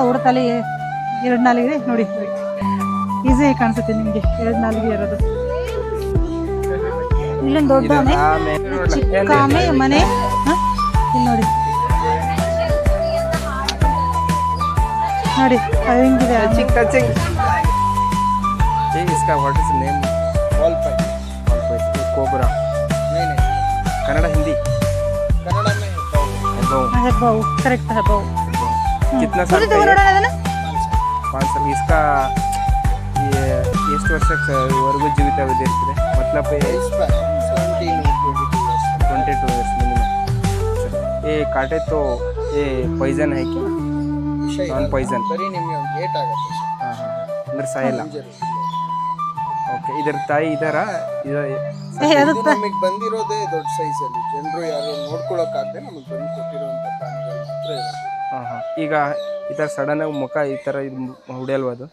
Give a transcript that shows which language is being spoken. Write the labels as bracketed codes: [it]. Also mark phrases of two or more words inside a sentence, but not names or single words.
[kn] ಉಡತಲ್ಲಿ 2 ನಾಲಿಗಿದೆ ನೋಡಿ. ಈಸಿಯಾಗಿ ಕಾಣಿಸುತ್ತೆ ನಿಮಗೆ 2 ನಾಲಿಗೆ ಇರೋದು. ಇಲ್ಲೊಂದು ದೊಡ್ಡ ಆಮೆ, ಚಿಕ್ಕ ಆಮೆ ಮನೆ. ಇಲ್ಲಿ ನೋಡಿ ಹೆಂಗಿದೆ. [hi] कोबरा कन्नड़ हिंदी [kn] ಹೆಬ್ಬಾವು ಕರೆಕ್ಟ್ ಹೆಬ್ಬಾವು. [hi] कितना साल का है? 5 साल. इसका ये [kn] ಎಷ್ಟು ವರ್ಷವರೆಗೂ ಜೀವಿತಾವಧಿ ಇರ್ತದೆ? [hi] मतलब 22 years मिनिमम. ये काटे तो ये पॉइजन है क्या? नॉन पॉइजन. [kn] ಬರೀ ನಿಮಗೆ ಲೇಟ್ ಆಗುತ್ತೆ. ಅಂದ್ರೆ ಸಾಯಲ್ಲ. ಓಕೆ, ಇದರ ತಾಯಿ ಇದರ ಅದು ನಮಗೆ ಬಂದಿರೋದೇ ದೊಡ್ಡ ಸೈಜ್ ಅಲ್ಲಿ. ಜನರು ಯಾರು ನೋಡ್ಕೊಳಕ್ಕಾಗದೆ ನಮಗೆ ಬಂದು ಕೊಟ್ಟಿರುವಂತ ಪ್ರಾಣಿಗಳು ಮಾತ್ರ ಇರೋದು. ಈಗ ಈ ಥರ ಸಡನ್ ಆಗಿ ಮುಖ ಈ ಥರ ಇದು ಹೊಡೆಯಲ್ವಾ ಅದು?